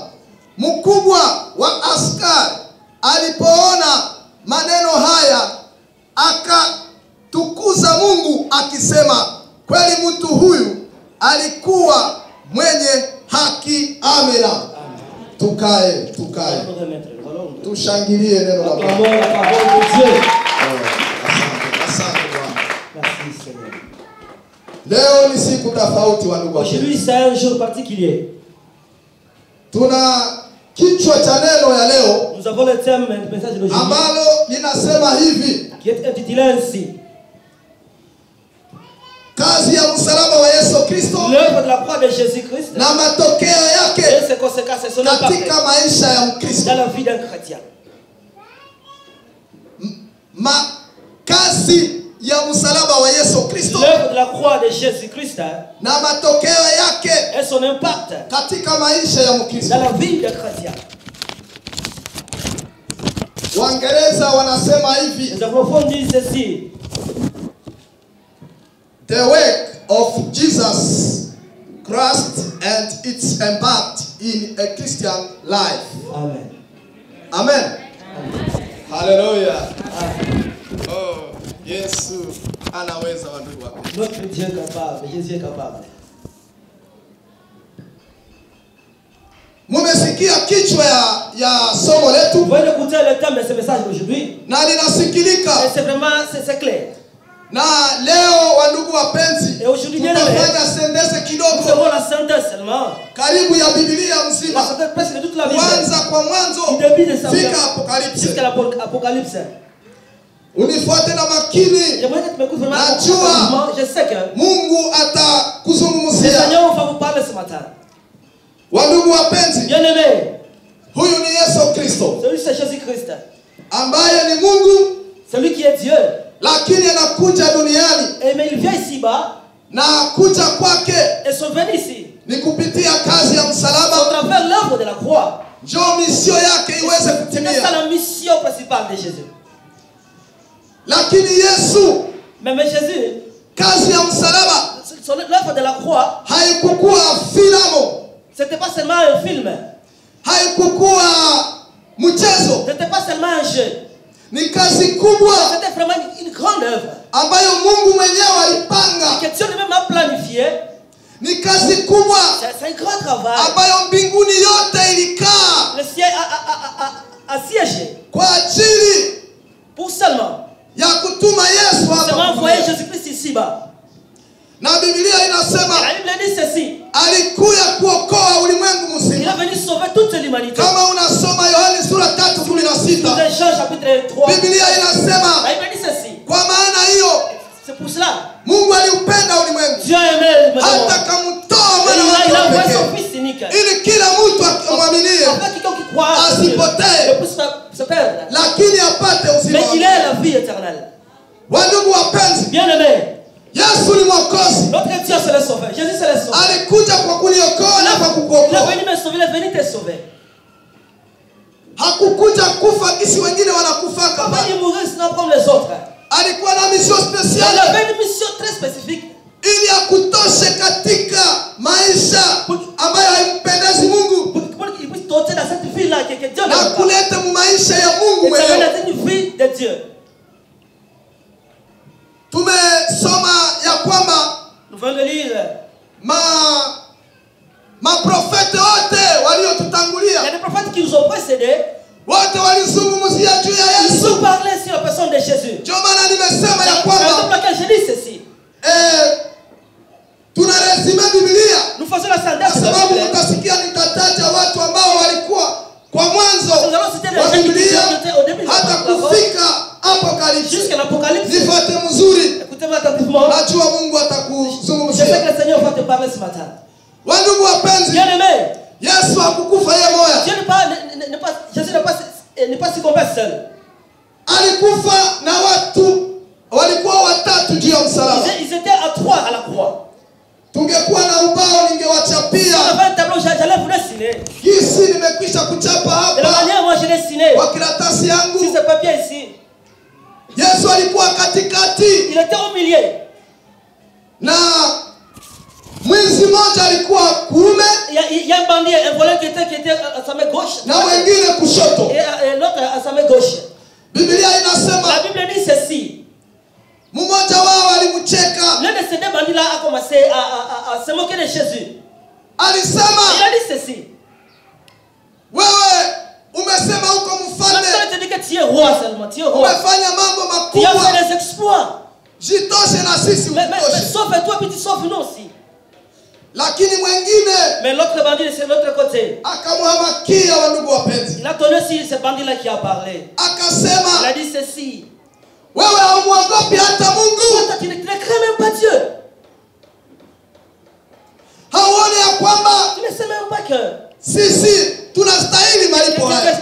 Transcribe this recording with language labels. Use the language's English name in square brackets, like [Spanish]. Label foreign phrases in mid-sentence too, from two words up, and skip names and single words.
[Swahili] Mkubwa wa askari alipoona maneno haya, akatukuza Mungu akisema, kweli mtu huyu alikuwa mwenye haki. Amina. Tukae. Tushangilie neno la Bwana. Asante Bwana. Leo ni siku tofauti wa ndugu. [French] Aujourd'hui c'est un jour particulier. [Swahili] Tuna kichwa cha neno ya leo. [French] Nous avons le thème du message de aujourd'hui. [Swahili] Ambalo linasema hivi. [French] Qui est intitulé ainsi. [Swahili] Kazi ya msalaba wa Yesu Kristo. [French] L'œuvre de la croix de Jésus-Christ. [Swahili] Na matokeo yake. [French] Et ses conséquences et son impact. [Swahili] Katika maisha ya Mkristo. [French] Dans la vie d'un chrétien. [Swahili] Kazi ya msalaba wa Yesu Kristo. [French] L'œuvre de la croix de Jésus-Christ. [Swahili] Na matokeo yake. [French] Et son impact. [Swahili] Katika maisha ya Mkristo. [French] Dans la vie d'un chrétien. [Swahili] Waingereza wanasema hivi. [French] Les anglophones disent ceci. [English] The work of Jesus Christ and its impact in a Christian life. Amen. Amen. Hallelujah. Amen. [Swahili] Oh, Yesu anaweza wandugu wako. [French] Notre Dieu est capable, Jésus est capable. [Swahili] Mumesikia kichwa ya somo letu. [French] Vous voyez écouter le thème de ce message aujourd'hui. [Swahili] Na linasikilika. [French] Et c'est vraiment c'est clair. [Swahili] Na leo wandugu wapenzi, tutafanya sentence kidogo. [French] Nous ferons la synthèse seulement. [Swahili] Karibu ya Biblia mzima. [French] La synthèse presque de toute la Bible. [Swahili] Kwanza kwa mwanzo. [French] Du début de Samuel. [Swahili] Fika Apocalypse. [French] Jusqu'à l'Apocalypse. [Swahili] Unifuate na makini. [French] J'aimerais que tu m'écoutes vraiment. [Swahili] Najua [French] je sais que [Swahili] Mungu atakuzungumzia. [French] le Seigneur va vous parler ce matin. [Swahili] Wandugu wapenzi, [French] bien-aimé, [Swahili] huyu ni Yesu Kristo. [French] Celui c'est Jésus-Christ. [Swahili] Ambaye ni Mungu. [French] Celui qui est Dieu. [Swahili] Lakini anakuja duniani. [French] Mais il vient ici-bas. [Swahili] Na kuja kwake. [French] Et son venu ici. [Swahili] Ni kupitia kazi ya msalaba. [French] À travers l'œuvre de la croix. [Swahili] Njoo mission yake iweze kutimia. [French] C'est la mission principale de Jésus. [Swahili] Lakini Yesu. [French] Mais Jésus. [Swahili] Kazi ya msalaba. [French] L'œuvre de la croix. [Swahili] Haikukuwa filamu. [French] C'était pas seulement un film. [Swahili] Haikukuwa mchezo. [French] C'était pas seulement un jeu. [Swahili] Ni kazi kubwa. [French] C'était vraiment une grande œuvre. [Swahili] Ambayo Mungu mwenyewe alipanga. [French] Que Dieu lui-même a planifié. [Swahili] Ni kazi kubwa. [French] C'est un grand travail. [Swahili] Ambayo mbinguni yote ilikaa. [French] Le ciel a siégé. [Swahili] Kwa ajili. [French] Pour seulement. [Swahili] Ya kutuma Yesu hapa. [French] Seulement envoyer Jésus-Christ ici-bas. [Swahili] Na Biblia inasema. [French] La Bible dit ceci. [Swahili] Alikuja kuokoa ulimwengu mzima. [French] Il est venu sauver toute l'humanité. [Swahili] Kama unasoma Yohana sura 3:16. [French] Dans Jean chapitre 3. [Swahili] Biblia inasema. [French] La Bible dit ceci. [Swahili] Kwa maana hiyo. [French] C'est pour cela. [Swahili] Mungu aliupenda ulimwengu. [French] Dieu a aimé le monde. [Swahili] Hata kamtoa mwana wake. [French] Il a envoyé son fils unique. [Swahili] Ili kila mtu amwaminie. [French] Afin quiconque qui croit [Swahili] asipotee. [French] ne puisse pas se perdre. [Swahili] Lakini apate uzima. [French] Mais il ait la vie éternelle. [Swahili] Wandugu wapenzi. [French] Bien-aimé. [Swahili] Yesu ni mwokozi. [French] Notre Dieu c'est le sauveur. Jésus c'est le sauveur. [Swahili] Alikuja kwa kuniokoa na kwa kukuokoa. [French] Il est venu me sauver, il est venu te sauver. [Swahili] Hakukuja kufa kisi wengine wanakufa kama. [French] Il est mourir sinon comme les autres. [Swahili] Alikuwa na [French] mission spéciale. Il avait une mission très spécifique. [Swahili] Ili akutoshe katika maisha ambayo haimpendezi Mungu. [French] Il puisse t'ôter dans cette vie là que Dieu [Swahili] na kuleta maisha ya Mungu mwenyewe. [French] C'est une vie de Dieu. [Swahili] Tumesoma ya kwamba [French] nous venons de lire [Swahili] maprofeti wote waliotutangulia. [French] Il y a des prophètes qui nous ont précédés. [Swahili] Wote walizungumzia juu ya Yesu. [French] Ils ont parlé sur la personne de Jésus. [Swahili] Ndio maana nimesema ya kwamba [French] c'est pourquoi je dis ceci. [Swahili] Tunaresima Biblia. [French] Nous faisons la synthèse. [Swahili] Kwa sababu mtasikia nitataja watu ambao walikuwa kwa mwanzo wa Biblia hata kufika Apocalypse. [French] Jusqu'à l'Apocalypse. [Swahili] Nifuate mzuri. [French] Écoutez-moi attentivement. [Swahili] Najua Mungu [French] Je sais [Swahili] atakuzungumzia. [French] que le Seigneur va te parler ce matin. [Swahili] Wandugu wapenzi, [French] Bien aimé. [Swahili] Yesu hakukufa yeye moya. [French] Dieu Jésus n'est pas succombé seul. [Swahili] Alikufa na watu walikuwa watatu juu ya msalaba. [French] Ils étaient à 3 à la croix. [Swahili] Tungekuwa na ubao ningewachapia. [French] Si on avait un tableau, j'allais vous dessiner. [Swahili] Kisi nimekwisha kuchapa [French] De la [Swahili] hapa [French] manière moi j'ai dessiné. [Swahili] kwa karatasi yangu. [French] Si ce papier ici. [Swahili] Yesu alikuwa katikati. [French] Il était au milieu. [Swahili] Na mwizi mmoja alikuwa kuume. [French] Il y a un bandit, un voleur qui était à sa main gauche. [Swahili] Na wengine kushoto. [French] Et l'autre à sa main gauche. [Swahili] Biblia inasema. [French] La Bible dit ceci. [Swahili] Mmoja wao alimcheka. [French] L'un de ces deux bandits là a commencé à se moquer de Jésus. [Swahili] Alisema. [French] Il a dit ceci. [Swahili] Wewe umesema uko mfalme. [French] Maintenant il te dit que tu es roi seulement. Tu es roi. [Swahili] Umefanya mambo [French] Tu as [Swahili] makubwa. [French] fait des exploits. [Swahili] Jitoshe na sisi [French] Mais [Swahili] utoshe. [French] sauve-toi puis tu sauves nous aussi. [Swahili] Lakini mwingine [French] Mais l'autre bandit de l'autre côté. [Swahili] akamhamakia wandugu wapenzi. [French] Il a tenu aussi ce bandit là qui a parlé. Il [Swahili] Akasema [French] a dit ceci. [Swahili] wewe haumuogopi hata Mungu. [French] Toi, tu ne crains même pas Dieu. [Swahili] Hauoni ya kwamba [French] Tu ne sais même pas que [Swahili] sisi tunastahili malipo haya.